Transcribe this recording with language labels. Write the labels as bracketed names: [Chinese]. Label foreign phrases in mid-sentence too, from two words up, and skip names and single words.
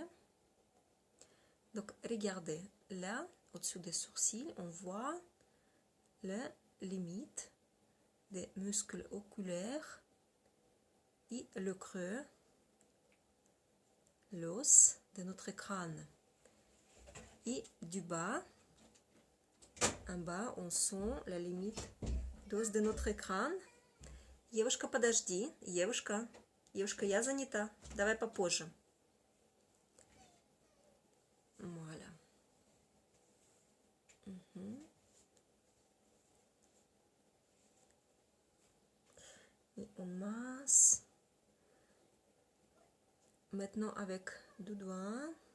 [French] Donc regardez, là, au-dessus des sourcils, on voit la limite des muscles oculaires et le creux, l'os de notre crâne. Et du bas, en bas, on sent la limite d'os de notre crâne. [Russian] Девушка, подожди. Девушка, я занята. Давай попозже. [French] Voilà. Et on masse. Maintenant avec deux doigts.